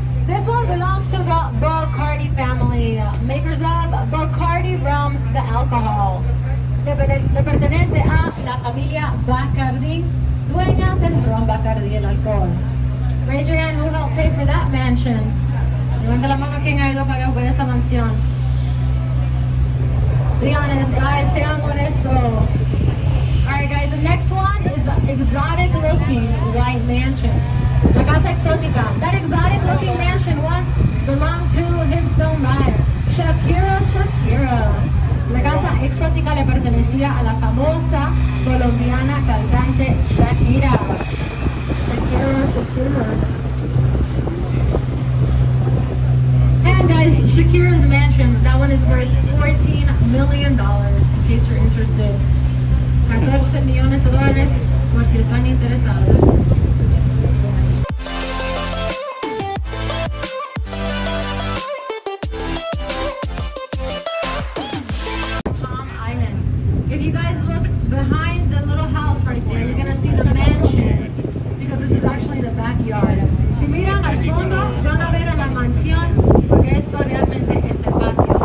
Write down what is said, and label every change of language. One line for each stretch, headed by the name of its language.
English: This one belongs to the Bacardi family, makers of Bacardi rum, the alcohol.
Spanish: Le pertenece a la familia Bacardi, dueñas del ron Bacardi, el alcohol.
English: Raise your hand who helped pay for that mansion.
Spanish: Levanta la mano quien ha ido a pagar por esa mansión.
English: Be honest, guys,
Spanish: sean honestos.
English: Alright guys, the next one is the exotic looking white mansion.
Spanish: La casa exótica.
English: That exotic looking mansion once belonged to Hipstone buyer, Shakira.
Spanish: La casa exótica le pertenecía a la famosa colombiana cantante Shakira. Shakira.
English: And guys, Shakira's mansion, that one is worth $14 million, in case you're interested.
Spanish: 14 millones de dólares, por si están interesados.
English: If you guys look behind the little house right there, you're gonna see the mansion, because this is actually the backyard.
Spanish: Si miran al fondo, van a ver a la mansión, porque esto realmente es el patio.